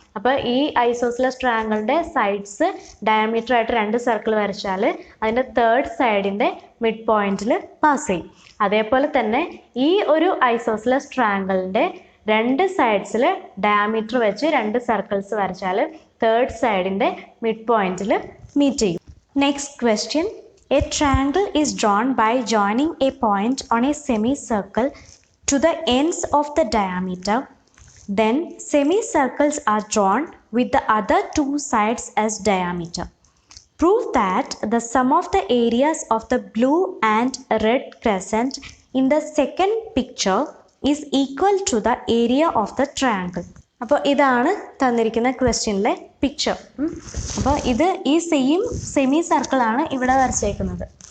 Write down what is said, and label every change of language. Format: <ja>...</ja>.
<ml>അപ്പോൾ ഈ isosceles ട്രയാങ്കിളിൻ്റെ sides diameter ആയിട്ട് രണ്ട് സർക്കിൾ വരച്ചാൽ അതിൻ്റെ തേർഡ് സൈഡിൻ്റെ മിഡ് പോയിന്റിൽ പാസ് ചെയ്യും. അതേപോലെ തന്നെ ഈ ഒരു ഐസോസിലസ് ട്രയാങ്കിളിൻ്റെ രണ്ട് സൈഡ്സിൽ ഡയമീറ്റർ വെച്ച് രണ്ട് സർക്കിൾസ് വരച്ചാൽ തേർഡ് സൈഡിൻ്റെ മിഡ് പോയിന്റിൽ മീറ്റ് ചെയ്യും.</ml> <en>Next question. A triangle is drawn by joining a point on a semicircle to the ends of the diameter. Then semicircles are drawn with the other two sides as diameter. Prove that the sum of the areas of the blue and red crescent in the second picture is equal to the area of the triangle.</en> <ml>അപ്പോൾ ഇതാണ് തന്നിരിക്കുന്ന ക്വസ്റ്റ്യനിലെ picture. അപ്പോൾ ഇത് ഈ semi സർക്കിളാണ് ഇവിടെ വരച്ചേക്കുന്നത്.</ml>